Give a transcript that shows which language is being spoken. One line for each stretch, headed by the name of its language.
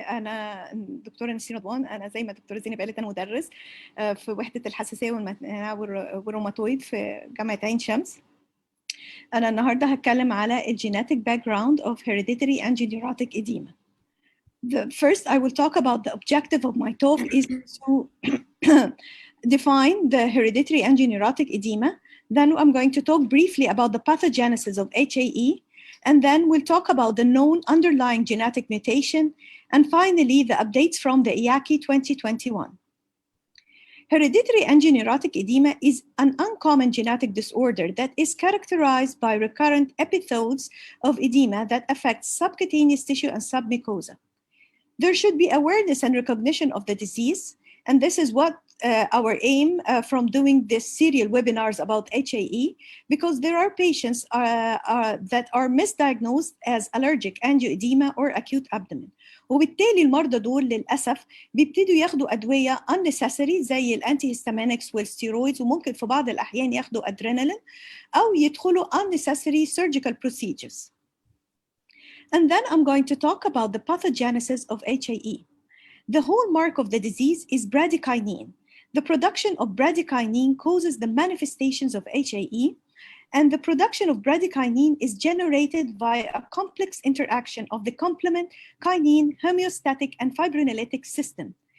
Arabic: انا دكتوره نسرين رضوان. انا زي ما دكتوره زينب قالت انا مدرس في وحده الحساسيه والروماتويد في جامعه عين شمس. انا النهارده هتكلم على الجيناتيك باك جراوند
English: of hereditary angioedema edema. First, I will talk about the objective of my talk is to define the hereditary angioedema edema. Then I'm going to talk briefly about the pathogenesis of HAE, and then we'll talk about the known underlying genetic mutation, and finally the updates from the IACI 2021. Hereditary angioedema edema is an uncommon genetic disorder that is characterized by recurrent episodes of edema that affect subcutaneous tissue and submucosa. There should be awareness and recognition of the disease, and this is what our aim from doing this serial webinars about HAE, because there are patients that are misdiagnosed as allergic angioedema or acute abdomen.
Arabic: وبالتالي المرضى دول للأسف بيبتدوا ياخدوا أدوية unnecessary زي الانتيهستامينكس والستيرويدز، وممكن في بعض الأحيان ياخدوا أدرينالين أو يدخلوا
English: unnecessary surgical procedures. And then I'm going to talk about the pathogenesis of HAE. The hallmark of the disease is bradykinin. The production of bradykinin causes the manifestations of HAE, and the production of bradykinin is generated via a complex interaction of the complement, kinin, homeostatic, and fibrinolytic system.